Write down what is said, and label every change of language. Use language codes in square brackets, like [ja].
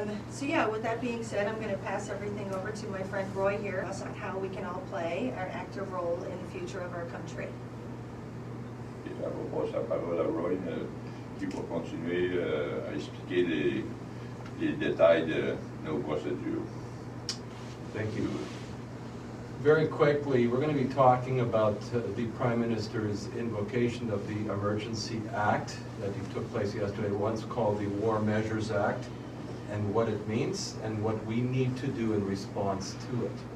[en] So yeah, with that being said, I'm going to pass everything over to my friend Roy here on how we can all play an active role in the future of our country. [fr] Et on va passer la parole à Roy qui va continuer à expliquer les détails de nos procédures. [en] Thank you. Very quickly, we're going to be talking about the Prime Minister's invocation of the Emergency Act that took place yesterday, once called the War Measures Act, and what it means and what we need to do in response to it.